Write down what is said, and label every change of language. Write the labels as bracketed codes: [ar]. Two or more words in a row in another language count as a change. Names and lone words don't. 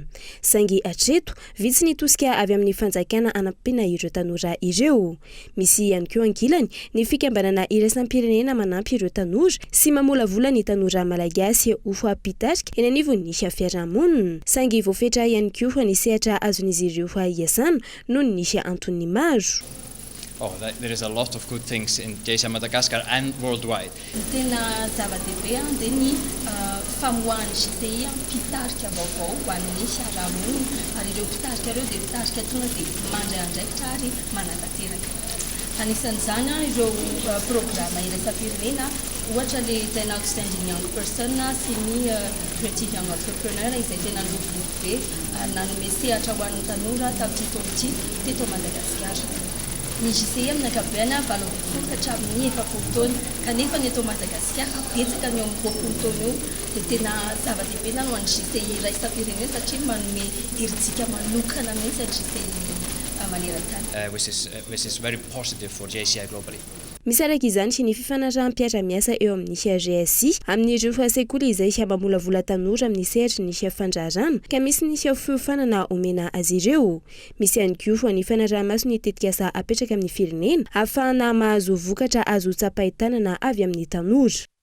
[mg] Saingy hatreto, vitsy ny tosika avy amin'ny fanjakana anampiana ireo tanora ireo. Misy ihany koa ankilany ny fikambanana iraisam-pirenena manampy ireo tanora sy mamolavola ny tanora malagasy ho ampitarika eny anivon'ny nisy fiarahamonina. Saingy voafetra ihany koa ny sehatra azon'izy ireo iasana noho ny nisy antony maro. [en] Oh, there is a lot of good things in JSA Madagascar and worldwide. [mg] Tena zava-dehibe dia ny famoahany JTI mpitarika vaovao ho an'ny fiarahamonina ary ireo mpitarika ireo dia mpitarika tonga dia mandray andraikitra ary manatanteraka. Anisan'izany ireo programa iraisam-pirenena ohatra le tena outstanding young person sy ny creative young entrepreneur izay tena lobolobo be nanome sehatra ho an'ny tanora tamin'ity taona ity teto Madagasikara. Ny JCI amin'ny ankabehany 20 hatramin'ny 40 taona kanefa ny eto Madagasikara betsaka ny eo amin'ny 20 taona eo dia tena zava-dehibe ho an'ny JCI iraisam-pirenena satria manome herijika manokana mihitsy ny JCI maneran-tany. [en] Which is very positive for JCI globally. [mg] Misy araka izany sy ny fifanaraham-piara-miasa eo amin'ny GSI amin'ireo sekoly izay mamolavola tanora amin'ny sehatra ny fandraharana ka misy ny fiofanana omena azy ireo. Misy ihany koa ny fanaraha-maso ny tetikasa apetraka amin'ny firenena ahafahana mahazo vokatra azo tsapahitanana avy amin'ny tanora.